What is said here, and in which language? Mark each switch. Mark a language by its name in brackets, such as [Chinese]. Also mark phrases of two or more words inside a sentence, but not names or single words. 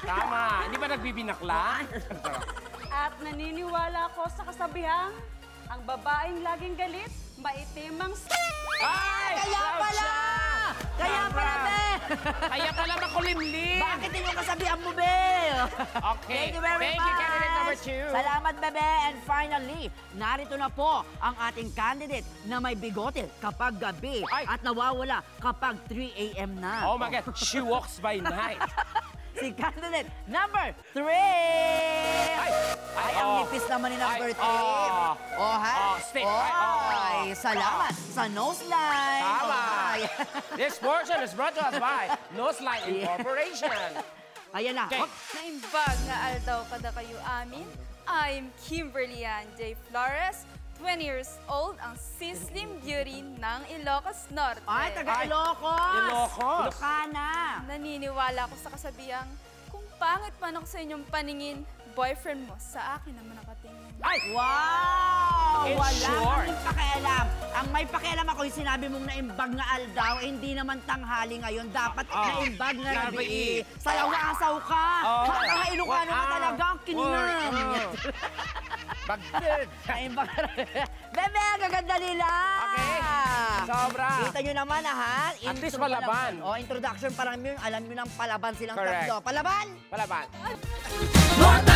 [Filipino] Tama. Hindi ba nagbibinakla? At naniniwala ako sa kasabihang, ang babaeng laging galit, maitim ang Kaya pala! Kaya pala, Be! Kaya pala makulimlim. Bakit hindi mo kasabihan mo, Be? Okay. [English] Thank you very much. Thank you, candidate number 2. [Filipino] Salamat, Bebe. And finally, narito na po ang ating candidate na may bigote kapag gabi at nawawala kapag 3 a.m. na. [English] Oh my God, she walks by night. [Filipino] Si [English] candidate number 3! [Filipino] Ay, ang nipis naman ni number 3. Stick. Salamat sa nose line. Tama. [English] This portion is brought to us by Nose Line Incorporation. [Filipino] Ayan na. Okay. [Iloko] Naimbag na aldaw kada kayo amin. [English] I'm Kimberly Ann J. Flores, 20 years old, [Filipino] ang Sizzling Beauty ng Ilocos Norte. Ay, taga Ilocos. Ilocos. Ilocana. Naniniwala ako sa kasabihang, kung pangit man ako sa inyong paningin, boyfriend mo sa akin naman nakatingin. Ay! Wow! [English] In [Filipino] Wala [English] short. [Filipino] kaming pakialam. Ang may pakialam ako yung sinabi mong [Iloko] naimbag na aldaw, [Filipino] hindi naman tanghali ngayon. Dapat [Iloko] naimbag na [Filipino] gabi. Sayaw-asaw ka. Hanggang Ilocano ka talaga. Kininam. Bagdid. [Iloko] Naimbag na [Filipino] Bebe, gaganda nila. Okay. Sobra. Kita nyo naman, ha? At least palaban. Introduction pa lang yun. Alam nyo nang palaban silang Correct. tatlo. Palaban! Palaban.